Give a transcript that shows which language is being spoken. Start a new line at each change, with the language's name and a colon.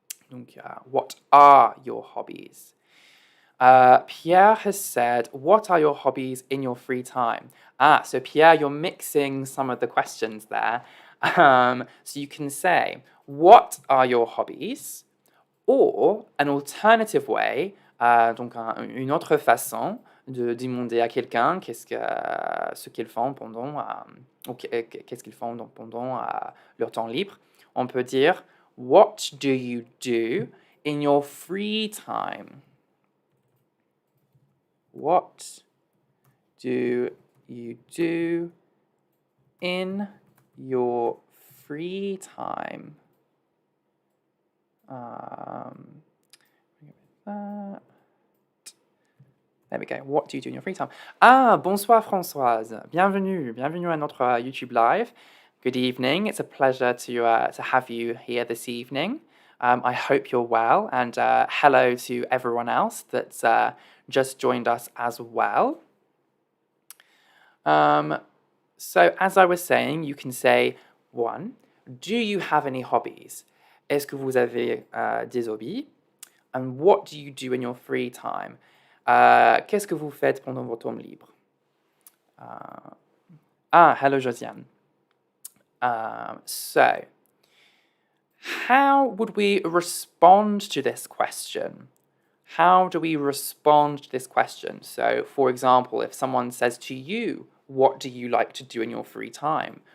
English: Donc, what are your hobbies? Pierre has said, what are your hobbies in your free time? So Pierre, you're mixing some of the questions there. So you can say, what are your hobbies? Or, an alternative way,
French: donc une autre façon de demander à quelqu'un ce qu'ils font pendant, qu'est-ce qu'ils font pendant leur temps libre. On peut dire,
English: what do you do in your free time? What do you do in your free time? There we go. What do you do in your free time?
French: Bonsoir Françoise. Bienvenue à notre YouTube live.
English: Good evening. It's a pleasure to have you here this evening. I hope you're well, and hello to everyone else that's just joined us as well. So as I was saying, you can say, 1, do you have any hobbies?
French: Est-ce que vous avez des hobbies?
English: And what do you do in your free time?
French: Qu'est-ce que vous faites pendant votre temps libre?
English: Hello Josiane. So, how would we respond to this question? How do we respond to this question? So, for example, if someone says to you, what do you like to do in your free time?